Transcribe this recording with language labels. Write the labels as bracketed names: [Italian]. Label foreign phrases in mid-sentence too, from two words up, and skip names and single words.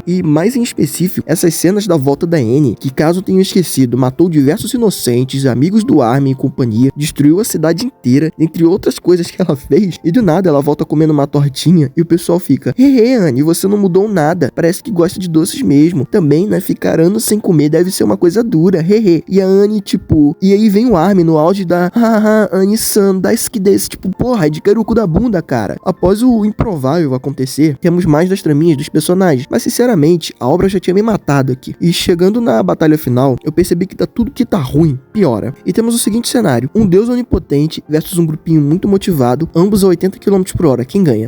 [Portuguese] E mais em específico, essas cenas da volta da Annie, que caso tenham esquecido, matou diversos inocentes, amigos do Armin e companhia, destruiu a cidade inteira, entre outras coisas que ela fez, e do nada ela volta comendo uma tortinha e o pessoal fica: Annie, você não mudou nada, parece que gosta de doces mesmo. Também, né, ficar anos sem comer deve ser uma coisa dura, E a Annie, tipo... E aí vem o Armin no auge haha, [Japanese] アニさん、大好きです, [Portuguese] tipo, porra, é de Karuku da bunda, cara. Após o improvável acontecer, temos mais das traminhas dos personagens, mas sinceramente, a obra já tinha me matado aqui. E chegando na batalha final, eu percebi que tudo que tá ruim, piora. E temos o seguinte cenário, um deus onipotente versus um grupinho muito motivado, ambos a 80 km por hora, quem ganha?